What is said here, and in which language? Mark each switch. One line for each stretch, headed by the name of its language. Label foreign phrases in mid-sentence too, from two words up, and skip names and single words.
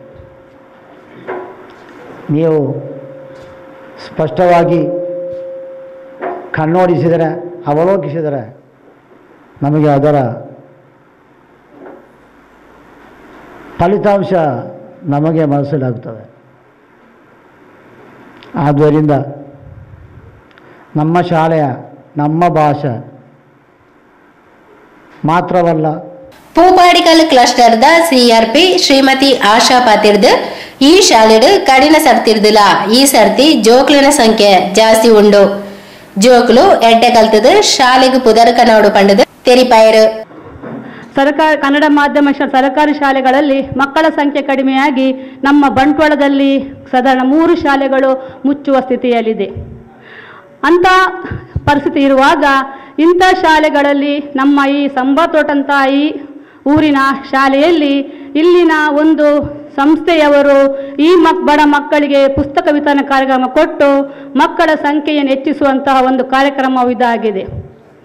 Kannada: ನೀವು ಸ್ಪಷ್ಟವಾಗಿ ಕಣ್ಣೋಡಿಸಿದರೆ ಅವಲೋಕಿಸಿದರೆ ನಮಗೆ ಅದರ ಫಲಿತಾಂಶ ನಮಗೆ ಮನಸ್ಸಿಲಾಗುತ್ತದೆ. ಆದ್ದರಿಂದ ನಮ್ಮ ಶಾಲೆಯ ನಮ್ಮ ಭಾಷೆ ಮಾತ್ರವಲ್ಲ,
Tulu: ಪೂಪಾಡಿಕಲ್ ಕ್ಲಸ್ಟರ್ದ ಸಿಆರ್ಪಿ ಶ್ರೀಮತಿ ಆಶಾ ಪಾತಿರ್ದ ಈ ಶಾಲೆಡು ಕಡಿನ ಸರ್ತಿರ್ದಿಲ್ಲ. ಈ ಸರ್ತಿ ಜೋಕ್ಲಿನ ಸಂಖ್ಯೆ ಜಾಸ್ತಿ ಉಂಡು. ಜೋಕ್ಲು ಎಡ್ಡೆ ಕಲ್ತದ ಶಾಲೆಗೆ ಪುದರ್ಕ ನೋಡು ಪಂಡದು ತೆರಿಪಾಯರು.
Kannada: ಕನ್ನಡ ಮಾಧ್ಯಮ ಸರ್ಕಾರಿ ಶಾಲೆಗಳಲ್ಲಿ ಮಕ್ಕಳ ಸಂಖ್ಯೆ ಕಡಿಮೆಯಾಗಿ ನಮ್ಮ ಬಂಟ್ವಾಳದಲ್ಲಿ ಸಾಧಾರಣ 3 ಶಾಲೆಗಳು ಮುಚ್ಚುವ ಸ್ಥಿತಿಯಲ್ಲಿದೆ. ಅಂಥ ಪರಿಸ್ಥಿತಿ ಇರುವಾಗ ಇಂಥ ಶಾಲೆಗಳಲ್ಲಿ ನಮ್ಮ ಈ ಸಂಬಾತೋಟಂತ ಈ ಊರಿನ ಶಾಲೆಯಲ್ಲಿ ಇಲ್ಲಿನ ಒಂದು ಸಂಸ್ಥೆಯವರು ಈ ಬಡ ಮಕ್ಕಳಿಗೆ ಪುಸ್ತಕ ವಿತರಣೆ ಕಾರ್ಯಕ್ರಮ ಕೊಟ್ಟು ಮಕ್ಕಳ ಸಂಖ್ಯೆಯನ್ನು ಹೆಚ್ಚಿಸುವಂತಹ ಒಂದು ಕಾರ್ಯಕ್ರಮ ಇದಾಗಿದೆ.